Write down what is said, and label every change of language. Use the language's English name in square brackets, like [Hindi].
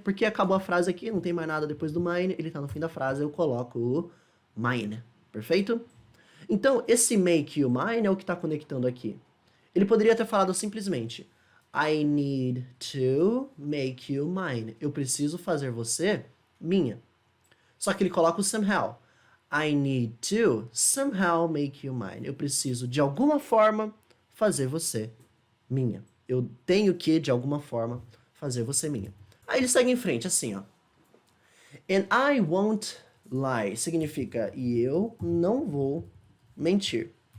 [Portuguese] Porque acabou a frase aqui, não tem mais nada depois do mine. Ele tá no fim da frase, eu coloco o mine. Perfeito? Então, esse make you mine é o que está conectando aqui. Ele poderia ter falado simplesmente [English] I need to make you mine. [Portuguese] Eu preciso fazer você minha. Só que ele coloca o somehow. [English] I need to somehow make you mine. [Portuguese] Eu preciso, de alguma forma, fazer você minha. Eu tenho que, de alguma forma, fazer você minha. Aí ele segue em frente, assim, ó. [English] And I won't lie. [Portuguese] Significa, e eu não vou mentir.